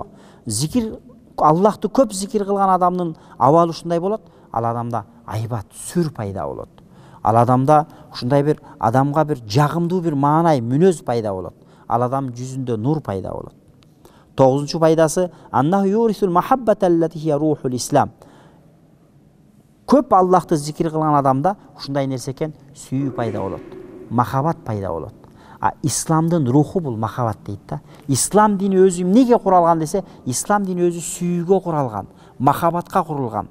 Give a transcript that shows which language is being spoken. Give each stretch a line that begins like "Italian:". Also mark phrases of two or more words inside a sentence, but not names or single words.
Kyrgyz: Зикир, Аллахты көп зикир кылган адамдын абалы ушундай болот, ал адамда айбат, сүр пайда болот. Ал адамда ушундай бир адамга бир жагымдуу бир маанай, мүнөз пайда болот. Ал адам жүзүндө нур пайда болот. 9-нчу пайдасы
Arabic: أنه يورث المحبة التي هي روح الإسلام.
Kyrgyz: Көп Аллахты зикир кылган адамда ушундай нерсе экен, сүйүү пайда болот, махаббат пайда болот. Исламдын руху бул махаббат дейт да. Ислам дини өзү эмнеге куралган десе, ислам дини өзү сүйүүгө куралган, махаббатка курулган.